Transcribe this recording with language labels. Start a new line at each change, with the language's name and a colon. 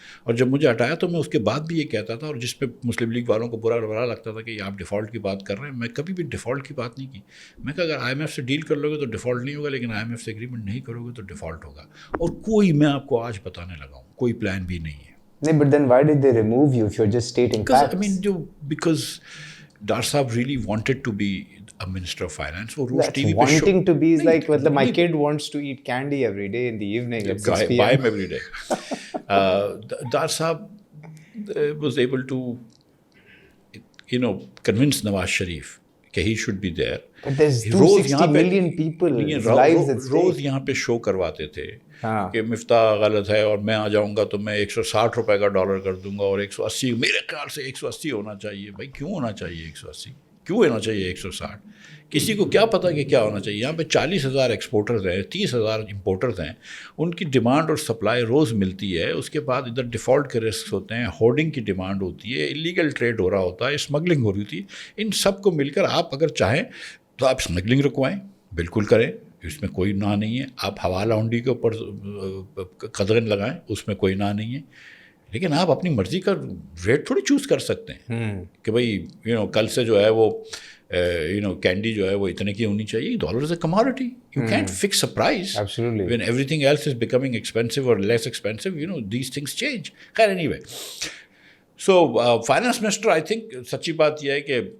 Urdu: اور جب مجھے ہٹایا تو میں اس کے بعد بھی یہ کہتا تھا, اور جس پہ مسلم لیگ والوں کو برا لگتا تھا کہ آپ ڈیفالٹ کی بات کر رہے ہیں. میں کبھی بھی ڈیفالٹ کی بات نہیں کی. میں کہا اگر IMF سے ڈیل کر لو گے تو ڈیفالٹ نہیں ہوگا, لیکن IMF سے ایگریمنٹ نہیں کرو گے تو ڈیفالٹ ہوگا. اور کوئی, میں آپ کو آج بتانے لگا ہوں, کوئی پلان بھی نہیں ہے. نہیں,
English: but then why did they remove you if you're just stating facts? I mean, because doctor صاحب really wanted to be a minister of finance.
Urdu: وہ روز ٹی وی پہ
English: wanting to be is like, well, my kid wants to eat candy every day in the evening at 6 p.m. buy him every day. Doctor صاحب was able to convince Nawaz Sharif
Urdu: کہ
English: he should be there. But there's 260 million people lives at stake.
Urdu: روز یہاں پہ شو کرواتے تھے کہ مفتاح غلط ہے, اور میں آ جاؤں گا تو میں 160 روپے کا ڈالر کر دوں گا, اور 180, میرے خیال سے 180 ہونا چاہیے. بھائی کیوں ہونا چاہیے 180, کیوں ہونا چاہیے 160؟ کسی کو کیا پتہ کہ کیا ہونا چاہیے. یہاں پہ 40,000 ایکسپورٹرز ہیں, 30,000 امپورٹرز ہیں, ان کی ڈیمانڈ اور سپلائی روز ملتی ہے. اس کے بعد ادھر ڈیفالٹ کے رسک ہوتے ہیں, ہورڈنگ کی ڈیمانڈ ہوتی ہے, ایلیگل ٹریڈ ہو رہا ہوتا ہے, اسمگلنگ ہو رہی ہوتی ہے. ان سب کو مل کر آپ اگر چاہیں تو آپ اسمگلنگ رکوائیں, بالکل کریں, اس میں کوئی نہ نہیں ہے. آپ حوالہ ہنڈی کے اوپر قدغن لگائیں, اس میں کوئی نہ نہیں ہے. لیکن آپ اپنی مرضی کا ریٹ تھوڑی چوز کر سکتے ہیں کہ بھائی کل سے جو ہے وہ کینڈی جو ہے وہ اتنے کی ہونی چاہیے.
English: Dollar is a commodity, you can't fix a price. When everything else is becoming expensive اور less expensive, these things change.
Urdu: خیر
English: anyway, so
Urdu: finance minister
English: I think
Urdu: سچی بات یہ ہے کہ